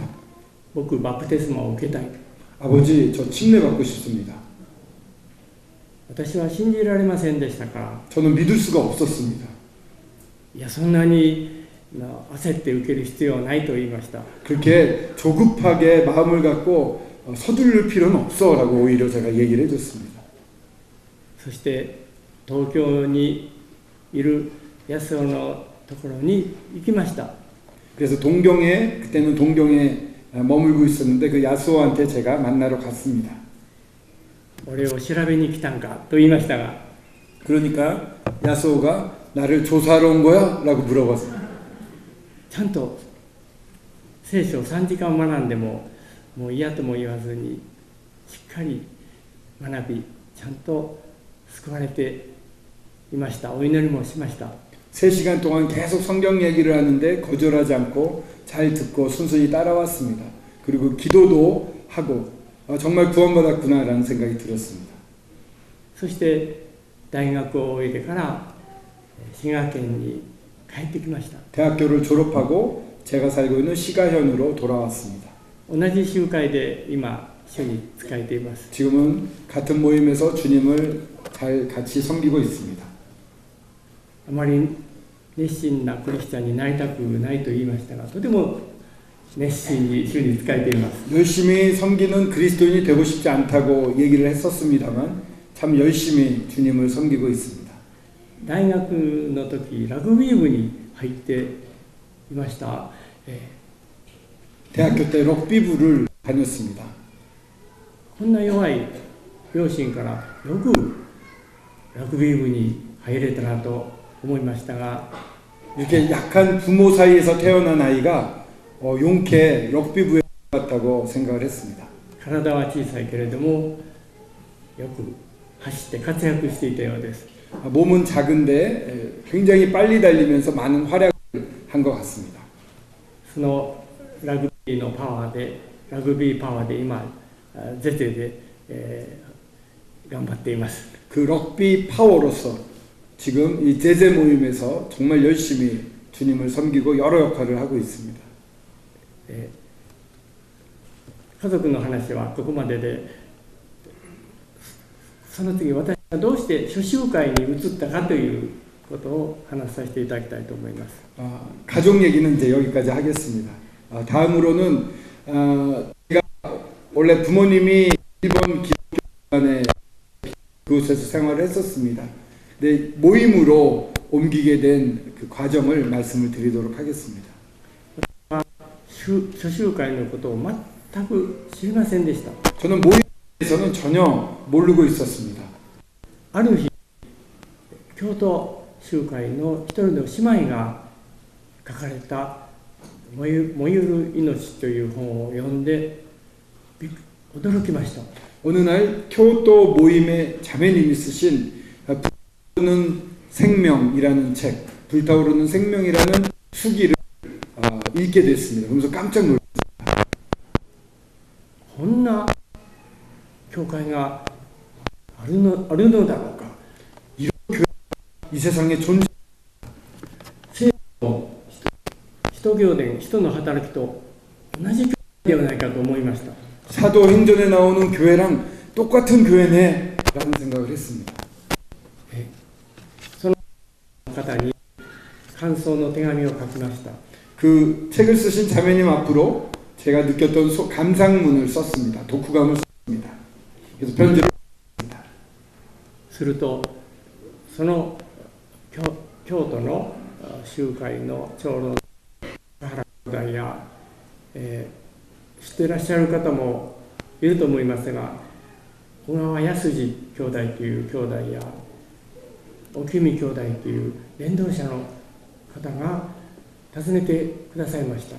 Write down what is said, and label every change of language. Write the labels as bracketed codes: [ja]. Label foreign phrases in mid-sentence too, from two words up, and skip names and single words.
[ja] 僕バプテスマを受けたい。 [ko] 아버지 저 침례 받고 싶습니다. [ja] 私は信じられませんでしたから、 [ko] 저는 믿을 수가 없었습니다. [ja] いやそんなに焦って受ける必要はないと言いました。 [ko] 그렇게 조급하게 마음을 갖고 서두를 필요는 없어 라고 오히려 제가 얘기를 해줬습니다. [ja] そして東京にいる安尾のところに行きました。 [ko] 그래서 그때는 동경에 머물고 있었는데 그 야수호한테 제가 만나러 갔습니다. [ja] 俺を調べに来たんかと言いましたが、 [ko] 그러니까 야수호가 나를 조사하러 온 거야? 라고 물어봤어요. [ja] ちゃんと聖書を3時間学んでももう嫌とも言わずにしっかり学び、ちゃんと救われていました。お祈りもしました。 [ko] 3시간 동안 계속 성경 얘기를 하는데 거절하지 않고 잘 듣고 순순히 따라왔습니다. 그리고 기도도 하고 정말 구원받았구나라는 생각이 들었습니다. [ja] そして大学を終えてから滋賀県に帰ってきました。 [ko] 대학교를 졸업하고 제가 살고 있는 시가현으로 돌아왔습니다. [ja] 同じ集会で今主に仕えています。 [ko] 지금은 같은 모임에서 주님을 잘 같이 섬기고 있습니다. [ja] あまり熱心なクリスチャンになりたくないと言いましたが、とても熱心に主に仕えています。 [ko] 열심히 섬기는 그리스도인이 되고 싶지 않다고 얘기를 했었습니다만 참 열심히 주님을 섬기고 있습니다. [ja] 大学の時ラグビー部に入っていました。 [ko] 대학교 때 럭비부를 다녔습니다. [ja] こんな弱い両親からよくラグビー部に入れたなと思いましたが、 [ko] 이렇게 약한 부모 사이에서 태어난 아이가 용케 럭비부에 갔다고 생각을 했습니다. [ja] 体は小さいけれどもよく走って活躍していたようです。 [ko] 몸은 작은데 굉장히 빨리 달리면서 많은 활약을 한 것 같습니다. [ja] そのラグビーパワーで今ゼゼで、頑張っています。 [ko] 그 럭비 파워로서 지금 이 제제 모임에서 정말 열심히 주님을 섬기고 여러 역할을 하고 있습니다. [ja] 家族の話はここまでで、その次私がどうして初集会に移ったかということを話させていただきたいと思います。 [ko] 가족 얘기는 이제 여기까지 하겠습니다. 다음으로는 제가 원래 부모님이 일본 기독교관에 그곳에서 생활을 했었습니다. 근데 모임으로 옮기게 된 그 과정을 말씀을 드리도록 하겠습니다. [ja] 初集会のことを全く知りませんでした。 [ko] 저는 모임에서는 전혀 모르고 있었습니다. [ja] ある日、京都集会の一人の姉妹が書かれた燃ゆる命という本を読んで驚きました。 [ko] 어느 날 교토 모임의 자매님이 쓰신 불타오르는 생명이라는 책, 불타오르는 생명이라는 수기를 읽게 됐습니다. 그러면서 깜짝 놀랐습니다. [ja] こんな教会があるのだろうか。 [ko] 이 세상에 존재 [ja] 使徒行伝、使徒の働きと同じ教会ではないかと思いました。 [ko] 사도행전에 나오는 교회랑 똑같은 교회네 라는 생각을 했습니다. [ja] その方に感想の手紙を書きました。 [ko] 그 책을 쓰신 자매님 앞으로 제가 느꼈던 감상문을 썼습니다. 독후감을 썼습니다. 그래서 편지를 썼습니다. [ja] するとその京都の集会の長老の原兄弟や、知っていらっしゃる方もいると思いますが、小川康二兄弟という兄弟や沖見兄弟という伝道者の方が訪ねてくださいました。